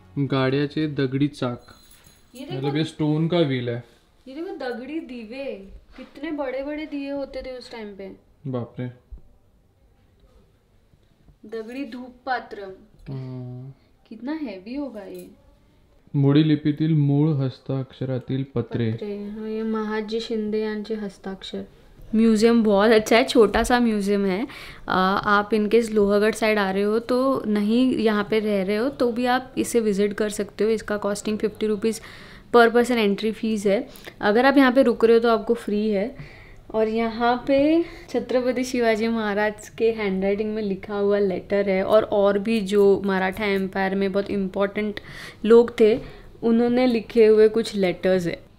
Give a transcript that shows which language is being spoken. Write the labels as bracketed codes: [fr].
[mr] गाड्याचे दगडी चाक, [hi] मतलब ये स्टोन का व्हील है। ये देखो दगड़ी दीवे, कितने बड़े बड़े दिए होते थे उस टाइम पे। बाप रे। दगडी धूप पात्र, कितना हैवी होगा ये। [mr] मोडी लिपीतील मूळ हस्ताक्षरातील पत्रे। [hi] हाँ, ये [mr] महाजी शिंदे यांचे हस्ताक्षर। [hi] म्यूज़ियम बहुत अच्छा है, छोटा सा म्यूज़ियम है। आप इनकेस लोहागढ़ साइड आ रहे हो तो नहीं यहाँ पे रह रहे हो तो भी आप इसे विज़िट कर सकते हो। इसका कॉस्टिंग 50 रुपीज़ पर पर्सन एंट्री फ़ीस है। अगर आप यहाँ पे रुक रहे हो तो आपको फ्री है। और यहाँ पे छत्रपति शिवाजी महाराज के हैंडराइटिंग में लिखा हुआ लेटर है, और भी जो मराठा एम्पायर में बहुत इम्पोर्टेंट लोग थे उन्होंने लिखे हुए कुछ लेटर्स है।